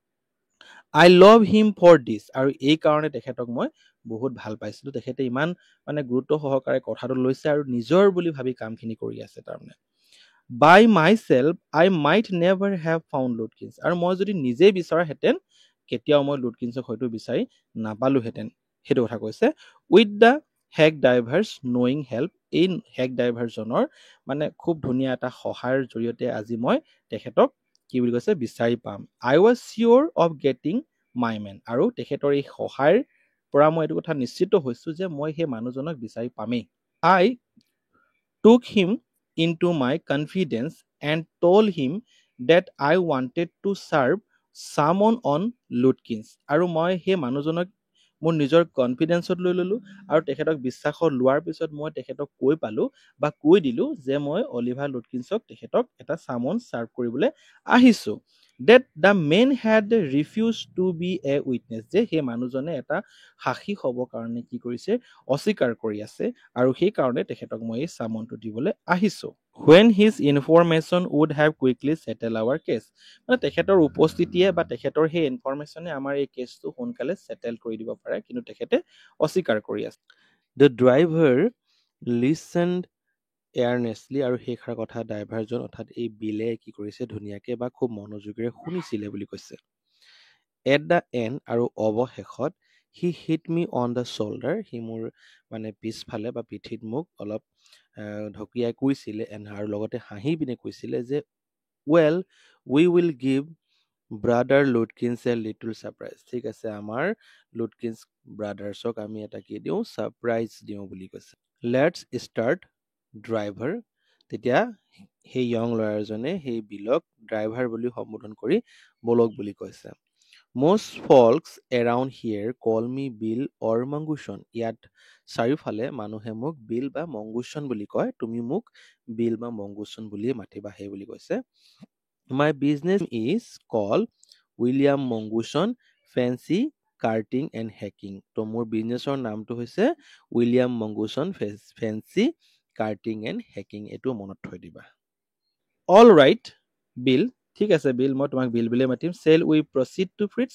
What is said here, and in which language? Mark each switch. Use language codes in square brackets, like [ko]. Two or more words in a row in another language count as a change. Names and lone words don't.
[en] I love him for this [as] আৰু এই কাৰণে তেখেতক মই বহুত ভাল পাইছিলোঁ তেখেতে ইমান মানে গুৰুত্ব সহকাৰে কথাটো লৈছে আৰু নিজৰ বুলি ভাবি কামখিনি কৰি আছে তাৰমানে [en] by myself I might never have found Lutkins [as] আৰু মই যদি নিজেই বিচৰাহেঁতেন কেতিয়াও মই লুটকিন্সক হয়তো বিচাৰি নাপালোহেঁতেন সেইটো কথা কৈছে [en] with the hack driver's knowing help [as] এই হেগ ড্ৰাইভাৰজনৰ মানে খুব ধুনীয়া এটা সহায়ৰ জৰিয়তে আজি মই তেখেতক কি বুলি কৈছে বিচাৰি পাম [en] I was sure of getting my man [as] আৰু তেখেতৰ এই সহায়ৰ পৰা মই এইটো কথা নিশ্চিত হৈছো যে মই সেই মানুহজনক বিচাৰি পামেই I [en] took him into my confidence and told him that I wanted to serve someone on Lutkins [as] আৰু মই সেই মানুহজনক মোৰ নিজৰ কনফিডেন্সত লৈ ললো আৰু তেখেতক বিশ্বাসত লোৱাৰ পিছত মই তেখেতক কৈ পালো বা কৈ দিলো যে মই অলিভাৰ লুটকিন্সক তেখেতক এটা [en] summons serve [as] কৰিবলৈ আহিছো [en] that the man had refused to be a witness [as] যে সেই মানুহজনে এটা সাক্ষী হ'ব কাৰণে কি কৰিছে অস্বীকাৰ কৰি আছে আৰু সেই কাৰণে তেখেতক মই এই সামনটো দিবলৈ আহিছো [en] when his information would have quickly settled our case [as] মানে তেখেতৰ উপস্থিতিয়ে বা তেখেতৰ সেই ইনফৰমেশ্যনে আমাৰ এই কেছটো সোনকালে সেটেল কৰি দিব পাৰে কিন্তু তেখেতে অস্বীকাৰ কৰি আছে [en] the driver listened earnestly [as] আৰু সেইখাৰ কথা ড্ৰাইভাৰজন অৰ্থাৎ এই বিলে কি কৰিছে ধুনীয়াকে বা খুব মনোযোগেৰে শুনিছিলে বুলি কৈছে [en] at the end [as] আৰু অৱশেষত [en] he hit me on the shoulder [as] সি মোৰ মানে পিছফালে বা পিঠিত মোক অলপ ঢকিয়াই কৈছিলে আৰু লগতে হাঁহি পিনে কৈছিলে যে [en] well we will give Brother Lutkins a little surprise. [as] ঠিক আছে, আমাৰ লুটকিনছ ব্ৰাদাৰ্ছক আমি এটা কি দিওঁ, ছাৰপ্ৰাইজ দিওঁ বুলি কৈছে। [en] Let's start driver. [as] তেতিয়া সেই য়ং লয়াৰজনে সেই বিলক ড্ৰাইভাৰ বুলি সম্বোধন কৰি বলক বুলি কৈছে। [en] most folks around here call me বিল or মংগুচন। [as] ইয়াত চাৰিওফালে মানুহে মোক বিল বা মংগুচন বুলি কয়, তুমি মোক বিল বা মংগুচন বুলিয়ে মাতিবা, সেই বুলি কৈছে। [en] my business is called উইলিয়াম মংগুচন ফেন্সি কাৰ্টিং এণ্ড হেকিং। [as] তো মোৰ বিজনেছৰ নামটো হৈছে উইলিয়াম মংগুচন ফেন্সি কাৰ্টিং এণ্ড হেকিং। এইটো মনত থৈ দিবা। [en] All right Bill. [as] ঠিক আছে বিল, মই তোমাক বিল বুলিয়ে মাতিম। [en] Shall we proceed to Fritz's.